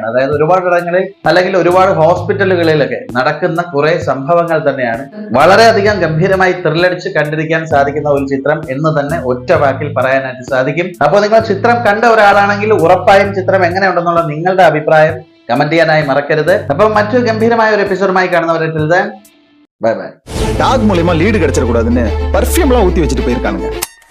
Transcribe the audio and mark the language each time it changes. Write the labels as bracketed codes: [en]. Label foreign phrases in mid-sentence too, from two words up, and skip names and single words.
[ml] അതായത് ഒരുപാട് ഇടങ്ങളിൽ അല്ലെങ്കിൽ ഒരുപാട് ഹോസ്പിറ്റലുകളിലൊക്കെ നടക്കുന്ന കുറെ സംഭവങ്ങൾ തന്നെയാണ്. വളരെയധികം ഗംഭീരമായി ത്രില്ലടിച്ച് കണ്ടിരിക്കാൻ സാധിക്കുന്ന ഒരു ചിത്രം എന്ന് തന്നെ ഒറ്റ വാക്കിൽ പറയാനായിട്ട് സാധിക്കും. അപ്പോൾ നിങ്ങൾ ചിത്രം കണ്ട ഒരാളാണെങ്കിൽ ഉറപ്പായും ചിത്രം എങ്ങനെയുണ്ടെന്നുള്ള നിങ്ങളുടെ അഭിപ്രായം കമന്റ് ചെയ്യാനായി മറക്കരുത്. അപ്പം മറ്റൊരു ഗംഭീരമായ ഒരു എപ്പിസോഡുമായി കാണുന്നവരെ [en] bye bye. [ta] டாக் மூலமா லீடு கிடைச்சிடக்கூடாதுன்னு பர்ஃபியூம்லாம் ஊத்தி வச்சுட்டு போயிருக்கானுங்க.